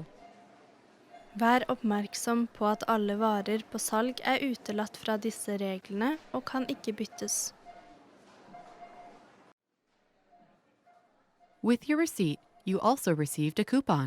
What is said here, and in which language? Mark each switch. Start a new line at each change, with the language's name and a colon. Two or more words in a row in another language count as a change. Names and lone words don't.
Norwegian: Vær oppmerksom på at alle varer på salg er utelatt fra disse reglene og kan ikke byttes.
English: With your receipt, you also received a coupon.